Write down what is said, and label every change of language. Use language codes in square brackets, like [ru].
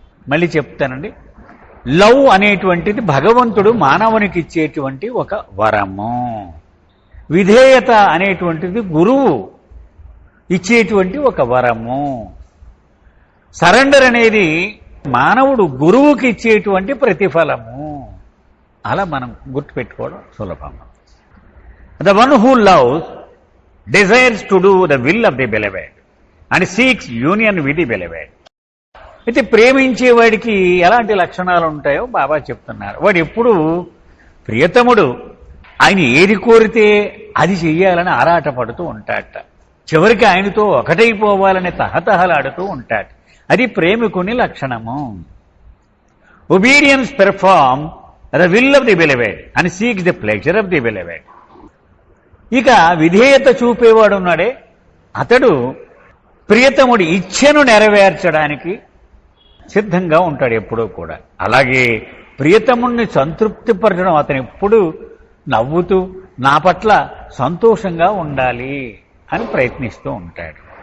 [te] మళ్ళీ చెప్తానండి, లవ్ అనేటువంటిది భగవంతుడు మానవునికి ఇచ్చేటువంటి ఒక వరము, విధేయత అనేటువంటిది గురువు ఇచ్చేటువంటి ఒక వరము, సరెండర్ అనేది మానవుడు గురువుకి ఇచ్చేటువంటి ప్రతిఫలము. అలా మనం గుర్తుపెట్టుకోవడం సులభం. [en] The one who loves desires to do the will of the beloved and seeks union with the beloved. [te] అయితే ప్రేమించేవాడికి ఎలాంటి లక్షణాలు ఉంటాయో బాబా చెప్తున్నారు. వాడు ఎప్పుడు ప్రియతముడు ఆయన ఏది కోరితే అది చెయ్యాలని ఆరాటపడుతూ ఉంటాడట. చివరికి ఆయనతో ఒకటైపోవాలని తహతహలాడుతూ ఉంటాడు. అది ప్రేమికుని లక్షణము. [en] Obedience perform the will of the beloved and seeks the pleasure of the beloved. [te] ఇక విధేయత చూపేవాడు ఉన్నాడే, అతడు ప్రియతముడి ఇచ్ఛను నెరవేర్చడానికి సిద్ధంగా ఉంటాడు ఎప్పుడూ కూడా. అలాగే ప్రియతముడిని సంతృప్తిపరచడం, అతను ఎప్పుడు నవ్వుతూ నా పట్ల సంతోషంగా ఉండాలి అని ప్రయత్నిస్తూ ఉంటాడు.